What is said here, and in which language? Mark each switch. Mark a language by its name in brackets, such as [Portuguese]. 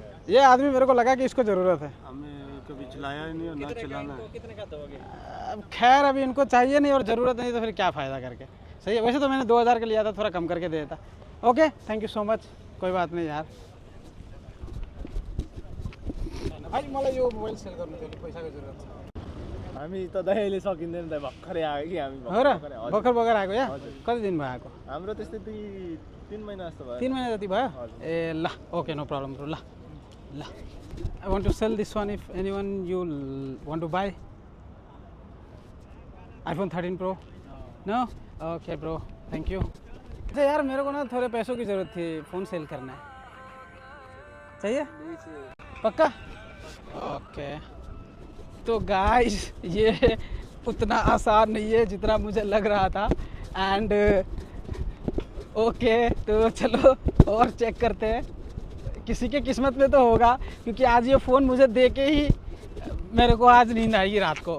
[Hindi] ये आदमी मेरे को लगा कि इसको ज़रूरत है। हमें कभी चलाया ही नहीं और ना चलाना है। अब खैर अभी इनको चाहिए नहीं और ज़रूरत नहीं तो फिर क्या फ़ायदा करके। सही है, वैसे तो मैंने 2000 का लिया था, थोड़ा कम करके दे देता। [English] okay, thank you so much, [Hindi] कोई बात नहीं यार। [Nepali] भाइ मलाई यो मोबाइल सेल गर्नु थियो, पैसाको जरुरत छ। हामी त दहीले सकिँदैन त, भर्खरै आयो कि हामी। हो र? भर्खर भर्खर आएको या? कति दिन भयो आएको? हाम्रो त्यस्तै 3 महिना जस्तो भयो। 3 महिना जति भयो? ए ल, [English] Okay, no problem bro. [Nepali] ल ल, [English] I want to sell this one if anyone you want to buy iPhone 13 Pro। No? Okay bro, thank you. [Hindi] अच्छा यार मेरे को ना थोड़े पैसों की ज़रूरत थी, फ़ोन सेल करना है, चाहिए? पक्का? ओके, तो गाइस ये उतना आसान नहीं है जितना मुझे लग रहा था। एंड ओके, तो चलो और चेक करते हैं, किसी के किस्मत में तो होगा, क्योंकि आज ये फ़ोन मुझे दे के ही मेरे को आज नींद आएगी रात को।